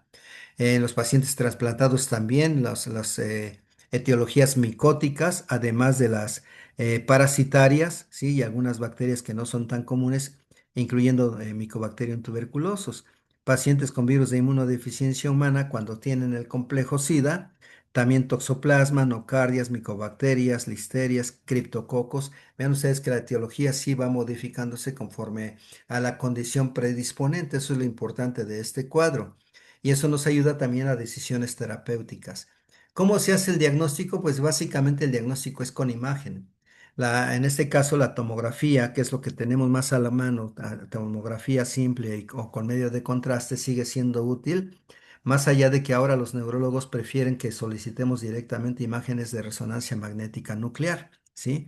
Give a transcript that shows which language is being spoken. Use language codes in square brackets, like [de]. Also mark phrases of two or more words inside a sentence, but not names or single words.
[es] En los pacientes trasplantados también las etiologías micóticas, además de las parasitarias, ¿sí? Y algunas bacterias que no son tan comunes, incluyendo Mycobacterium tuberculosis. Pacientes con virus de inmunodeficiencia humana cuando tienen el complejo SIDA, también toxoplasma, nocardias, micobacterias, listerias, criptococos. Vean ustedes que la etiología sí va modificándose conforme a la condición predisponente. Eso es lo importante de este cuadro. Y eso nos ayuda también a decisiones terapéuticas. ¿Cómo se hace el diagnóstico? Pues básicamente el diagnóstico es con imagen. En este caso, la tomografía, que es lo que tenemos más a la mano, la tomografía simple o con medio de contraste, sigue siendo útil, más allá de que ahora los neurólogos prefieren que solicitemos directamente imágenes de resonancia magnética nuclear, ¿sí?